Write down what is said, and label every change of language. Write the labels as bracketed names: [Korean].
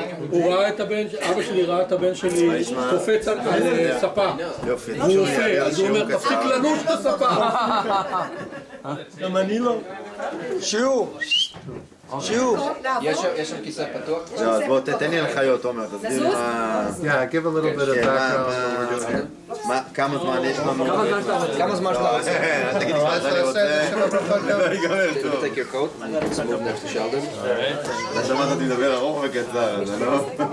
[Hebrew] הוא ראה את הבן, אבא שלי ראה את הבן שלי קופץ על ספה. והוא עושה, אז הוא אומר, תפסיק לנוש את הספה. גם אני לא. שיעור. יש שם כיסא פתוח? לא, אז בוא תתן לי הנחיות, עומר, תסביר מה... [English] Yeah, give a little bit of background on what we're doing here. [Hebrew] כמה זמן יש לנו? כמה זמן שאתה רוצה? אל תגיד לי מה שאני רוצה, לא ייגמר טוב. [English] Take your coat and move next to Sheldon. [Hebrew] אתה שמעת אותי מדבר ארוך וקצר, זה לא?